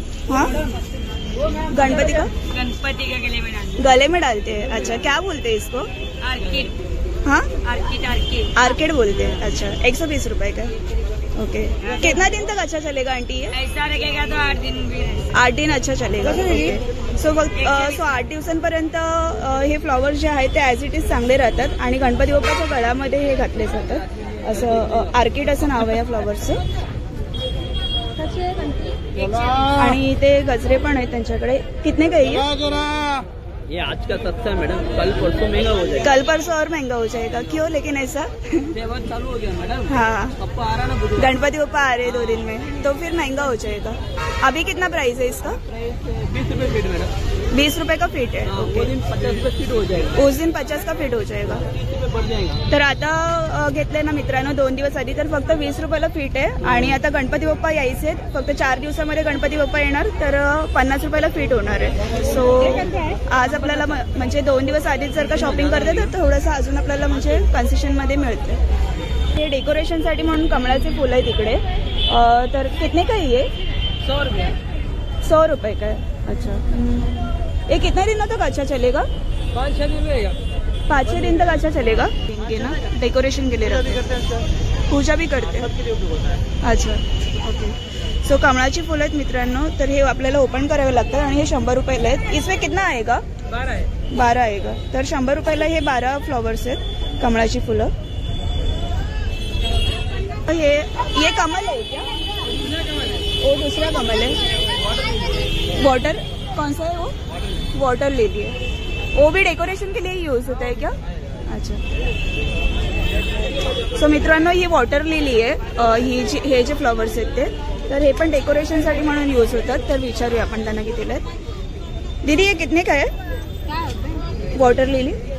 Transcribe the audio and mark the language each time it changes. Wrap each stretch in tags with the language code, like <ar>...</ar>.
<hi>हाँ, गणपति का गले में डालते. गले में डालते हैं. अच्छा, क्या बोलते हैं इसको? आर्किड. हाँ, आर्किड. आर्किड बोलते हैं. अच्छा, 120 रुपए का. ओके. कितना दिन तक अच्छा चलेगा आंटी ये? ऐसा लगेगा तो 8 दिन भी. 8 दिन अच्छा चलेगा.</hi> <mr>सो 8 दिवसांपर्यंत हे फ्लॉवर्स जे आहेत ते ॲज इट इज चांगले राहतात. आणि गणपती बाप्पाच्या गळ्यामध्ये हे घातले जातात. असं आर्किड असं नाव आहे या फ्लॉवर्सचं. आणि ते गजरे पण आहेत त्यांच्याकडे.</mr> <hi>कितने का है ये आज का सस्ता है मैडम, कल परसों महंगा हो जाएगा. कल परसों और महंगा हो जाएगा. क्यों लेकिन ऐसा? त्योहार चालू हो गया मैडम. हाँ, पप्पा आ रहा ना बुधवार. गणपति बप्पा आ रहे 2 दिन में, तो फिर महंगा हो जाएगा. अभी कितना प्राइस है इसका? 20 रुपए फीट मैडम. 20 रुपए का फीट है. वो दिन 50 रुपए फीट हो जाएगा. उस दिन 50 का फीट हो जाएगा. 30 रुपए बढ़ जाएगा.</hi> <mr>तर आता घेतलंय ना मित्रांनो 2 दिवस आधी, तर फक्त 20 रुपयाला फीट आहे. आणि आता गणपती बाप्पा यायचे आहेत, फक्त 4 दिवसामध्ये गणपती बाप्पा येणार, तर 50 रुपयाला फीट होणार आहे. सो आज आपल्याला म्हणजे 2 दिवस आधीच जर का शॉपिंग करते तर थोडंसं अजून आपल्याला म्हणजे कन्सेशनमध्ये मिळते. हे डेकोरेशनसाठी म्हणून कमळाचे फुलं आहे तिकडे.</mr> <hi>तर कितने का ये? 100 रुपये. 100 रुपये का है. अच्छा, ये कितने दिनों तक अच्छा चलेगा? 5-6 दिन रहेगा. 5 दिन तक अच्छा चलेगा. ये ना डेकोरेशन के लिए रखते हैं, पूजा भी करते हैं. अच्छा, ओके.</hi> <mr>सो कमळाची फुलं आहेत मित्रांनो. तर हे आपल्याला ओपन करावे लागतात आणि हे 100 रुपयाला आहेत.</mr> <hi>इसमें कितना आएगा? 12 है. 12 आएगा.</hi> <mr>तर 100 रुपयाला हे 12 फ्लॉवर्स आहेत कमळाची फुलं.</mr> <hi>ये कमल है क्या? वो दूसरा कमल है. वाटर कौन सा है वो? वाटर लिली है. वो भी डेकोरेशन के लिए यूज होता है क्या? अच्छा.</hi> <mr>सो मित्रांनो ही वॉटर लिली आहे. हे जे फ्लॉवर्स आहेत ते, तर हे पण डेकोरेशनसाठी म्हणून यूज होतात. तर विचारूया आपण त्यांना कितीला आहेत.</mr> <hi>दीदी ये कितने का है वाटर लिली?</hi>